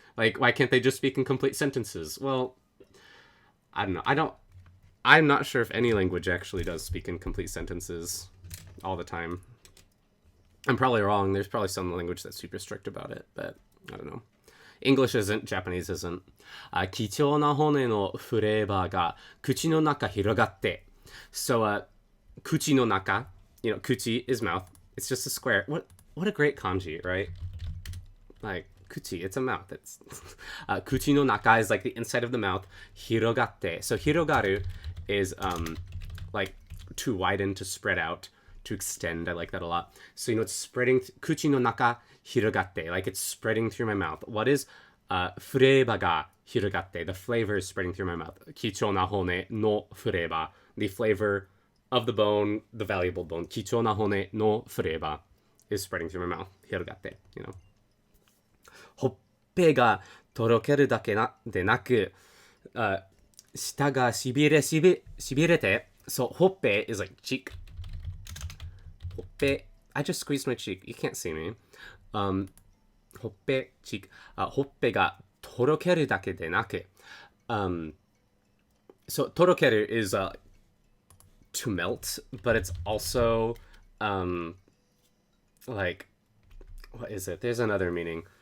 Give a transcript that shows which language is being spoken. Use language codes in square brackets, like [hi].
[en] Like, why can't they just speak in complete sentences? Well, I don't know. I'm not sure if any language actually does speak in complete sentences all the time. I'm probably wrong. There's probably some language that's super strict about it, but I don't know. English isn't, Japanese isn't. [ja] 貴重な骨のフレーバーが口の中広がって. [en] So, [ja] 口の中, [en] you know, kuchi is mouth. It's just a square. What a great kanji, right? Like, kuchi, it's a mouth. It's [ja] kuchi no naka [en] is like the inside of the mouth. [ja] Hirogatte. [en] So hirogaru is like to widen, to spread out, to extend. I like that a lot. So, you know, it's spreading. [ja] Kuchi no naka hirogatte. [en] Like it's spreading through my mouth. What is [ja] fureba ga hirogatte? [en] The flavor is spreading through my mouth. [ja] Kichou na hone no fureba [en] the flavor of the bone, the valuable bone, [ja] 貴重な骨の [en] flavor is spreading through my mouth. [ja] 広がって、 [en] you know. [ja] ほっぺがとろけるだけでなく、舌がしびれて、 [en] so ほっぺ is like cheek. ほっぺ I just squeezed my cheek. You can't see me. ほっぺ cheek. [ja] ほっぺがとろけるだけでなく、 [en] so とろける is to melt, but it's also like, what is it? There's another meaning.